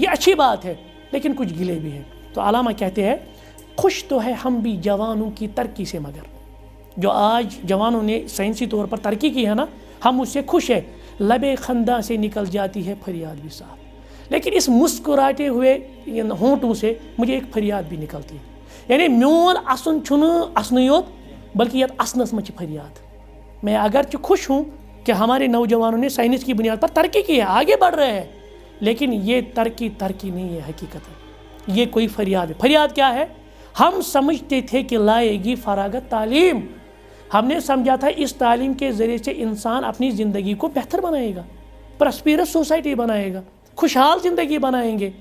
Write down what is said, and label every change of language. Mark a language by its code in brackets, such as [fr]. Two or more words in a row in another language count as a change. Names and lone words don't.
[ur] یہ اچھی بات ہے، لیکن کچھ گلے بھی ہیں. تو علامہ کہتے ہیں خوش تو ہے ہم بھی جوانوں کی ترقی سے، مگر جو آج جوانوں نے سائنسی طور پر ترقی کی ہے نا، ہم اس سے خوش ہیں. لبے خنداں سے نکل جاتی ہے فریاد بھی صاحب، لیکن اس مسکراتے ہوئے ہونٹوں سے مجھے ایک فریاد بھی نکلتی ہے. [ks] یعنی میون اسن چھنہ اسنی یوت بلکہ یہ اسنس مچ فریاد. [ur] میں اگرچہ خوش ہوں کہ ہمارے نوجوانوں نے سائنس کی بنیاد پر ترقی کی ہے، آگے بڑھ رہے ہیں، لیکن یہ ترقی نہیں ہے حقیقت. یہ کوئی فریاد ہے. فریاد کیا ہے؟ ہم سمجھتے تھے کہ لائے گی فراغت تعلیم. ہم نے سمجھا تھا اس تعلیم کے ذریعے سے انسان اپنی زندگی کو بہتر بنائے گا، [en] prosperous society [ur] بنائے گا، خوشحال زندگی بنائیں گے.